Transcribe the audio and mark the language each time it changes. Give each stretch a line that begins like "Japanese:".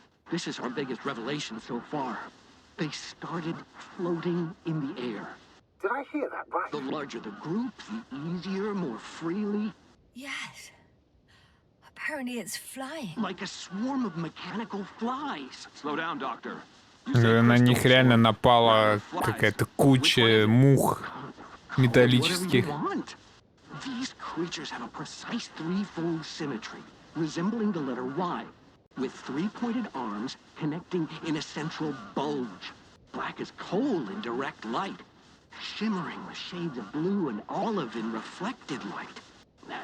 English: This is our biggest revelation so far. They started floating in the air. Did I hear that right? The larger the group, the easier, more freely. Yes. Apparently it's flying. Like a swarm of mechanical flies. Slow down, Doctor.
Russian: На них реально напала какая-то куча мух металлических.
English: These creatures have a precise threefold symmetry, resembling the letter Y, with three-pointed arms connecting in a central bulge. Black as coal in direct light, shimmering with shades of blue and olive in reflected light.